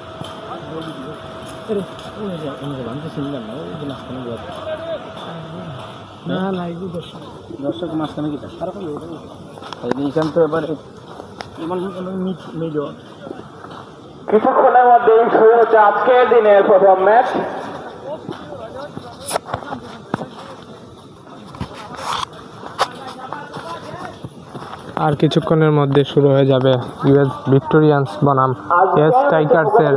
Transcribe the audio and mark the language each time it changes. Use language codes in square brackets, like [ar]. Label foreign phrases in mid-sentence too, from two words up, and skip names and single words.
[ko] 오늘 완전 신기한 거. 이거 나스는 거 같아. [bn] না না এই দর্শক মাঝখানে কি খারাপ হলো এইখান তো এবার কিছুক্ষণের মধ্যেই শুরু হচ্ছে আজকের দিনের প্রথম ম্যাচ। আর কিছুক্ষণের মধ্যে শুরু হয়ে যাবে ইউএস ভিক্টোরিয়ান্স বনাম এস স্ট্রাইকার্সের